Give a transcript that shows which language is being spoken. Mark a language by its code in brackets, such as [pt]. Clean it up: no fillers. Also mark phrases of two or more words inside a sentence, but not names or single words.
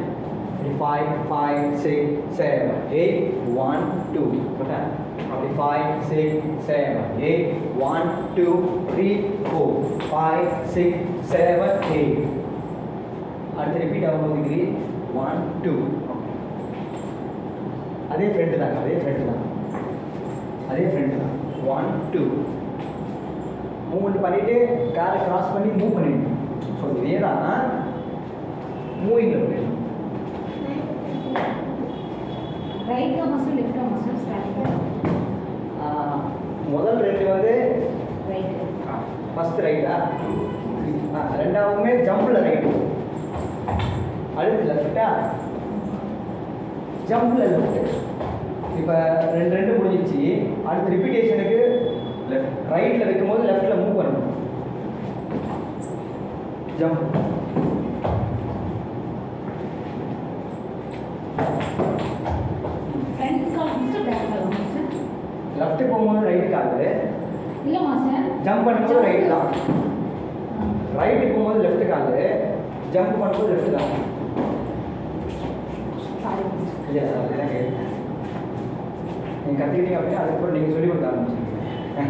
[ta] 5 5 6 7 8 1 2 போட்டா அப்படி 5 6 7 8 1 2 3 4 5 6 7 8 அடுத்து ரிப்பீட் ஆகும்போது டிகிரி 1 2 அதே ஃப்ரெண்டு தான் அதே ஃப்ரெண்டு தான் 1 2 மூவ்மெண்ட் பண்ணிட்டு காரை கிராஸ் பண்ணி மூவ் பண்ணிடணும். ஸோ இதே தான் மூவிங்கில் போயிடணும். [hi] ரைட் का [en] muscle left [hi] का [en] muscle start [hi] करो. [ta] முதல் ரெண்டு வந்து ரைட் ஃபஸ்ட் ரைட்டா, ரெண்டாவதுமே ஜம்பில் ரைட்டு, அடுத்து லெஃப்டா, ஜம்பில் லெஃப்ட்டு. இப்போ ரெண்டு முடிஞ்சிச்சு. அடுத்து ரிப்பீட்டேஷனுக்கு [en] left right [ta] வைக்கும்போது லெஃப்ட்டில் மூவ் பண்ணணும். ஜம்ப் [hi] फ्रंट का [en] muscle back [hi] करो मास्टर. [ta] லெஃப்ட் போகும்போது ரைட் காலு, இல்ல மாஸ்டர் ஜம்ப் பண்ணும்போது ரைட் தான். ரைட்டு போகும்போது லெஃப்ட் காலு, ஜம்ப் பண்ணும்போது லெஃப்ட் தான். சாரி இல்லை அதுதான் கேட்குறேன். நீங்கள் கற்றுக்கிட்டீங்க அப்படின்னா அதுக்கப்புறம் நீங்கள் சொல்லி கொடுக்க ஆரம்பிச்சிருக்கீங்க.